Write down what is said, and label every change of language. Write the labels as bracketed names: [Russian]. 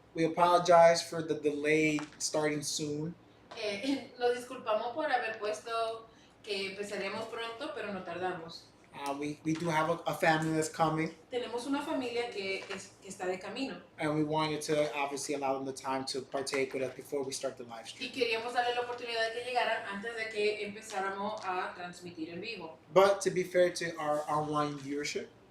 [English] We apologize for the delay starting soon. [Spanish] Nos disculpamos por haber puesto que empezaríamos pronto, pero no tardamos. [English] We do have a family that's coming, [Spanish] Tenemos una familia que está de camino [English] and we wanted to obviously allow them the time to partake with us before we start the live [Spanish] y [English] stream. [Spanish] queríamos darle la oportunidad de que llegaran antes de que empezáramos a transmitir en vivo. [English] But to be fair to our online viewership,